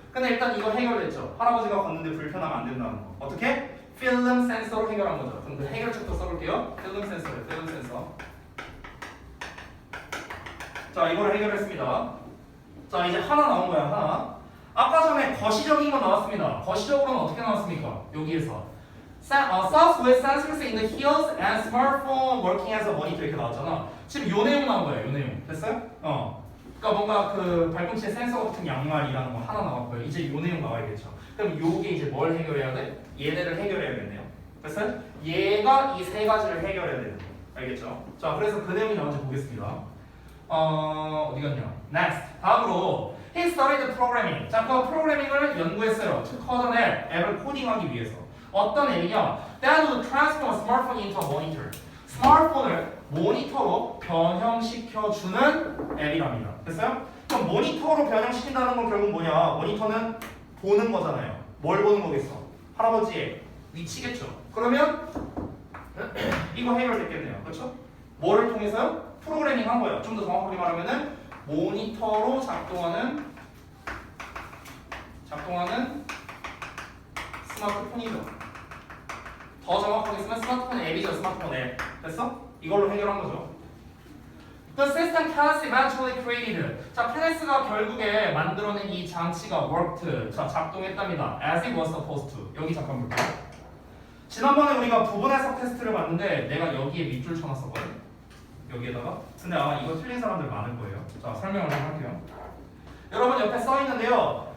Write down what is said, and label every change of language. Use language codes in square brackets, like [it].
[ko] 근데 일단 이거 해결됐죠. 할아버지가 걷는데 불편하면 안 된다는 거. 어떻게? 필름 센서로 해결한 거죠. 그럼 그 해결책도 써볼게요. 필름 센서예요. 필름 센서. 자, 이거를 해결했습니다. 자, 이제 하나 나온 거야. 하나. 아까 전에 거시적인 거 나왔습니다. 거시적으로는 어떻게 나왔습니까? 여기에서 [en] South with sensors in the heels and smartphone working as a monitor [ko] 이렇게 나왔잖아. 지금 요 내용 나온 거예요. 요 내용. 됐어요? 그러니까 뭔가 그 발꿈치에 센서 같은 양말이라는 거 하나 나왔고요. 이제 요 내용 나와야겠죠. 그럼 요게 이제 뭘 해결해야 돼? 얘네를 해결해야겠네요. 됐어요? 얘가 이 세 가지를 해결해야 되는 거. 알겠죠? 자, 그래서 그 내용이 나온지 보겠습니다. 어디 갔냐? [en] Next. [ko] 다음으로 [en] He studied programming. [ko] 자, 그 프로그래밍을 연구했어요. [en] To code an app. [ko] 앱을 코딩하기 위해서. 어떤 앱이냐? [en] That would transform a smartphone into a monitor. [ko] 스마트폰을 모니터로 변형시켜주는 앱이랍니다. 됐어요? 그럼 모니터로 변형시킨다는 건 결국 뭐냐? 모니터는 보는 거잖아요. 뭘 보는 거겠어? 할아버지의 위치겠죠. 그러면 이거 해결됐겠네요. 그렇죠? 뭐를 통해서요? 프로그래밍 한 거예요. 좀 더 정확하게 말하면은 모니터로 작동하는 스마트폰이죠. 더 정확하게 쓰면 스마트폰 앱이죠. 스마트폰 앱. 됐어? 이걸로 해결한 거죠. [en] The system Canis eventually created. [ko] 자, 캐네스가 결국에 만들어낸 이 장치가 [en] worked. [ko] 자, 작동했답니다. [en] As it was supposed to. [ko] 여기 잠깐 볼게요. 지난번에 우리가 부분 해석 테스트를 봤는데 내가 여기에 밑줄 쳐놨었거든. 여기에다가. 근데 아마 이거 틀린 사람들 많을 거예요. 자, 설명을 좀 할게요. 여러분 옆에 써 있는데요.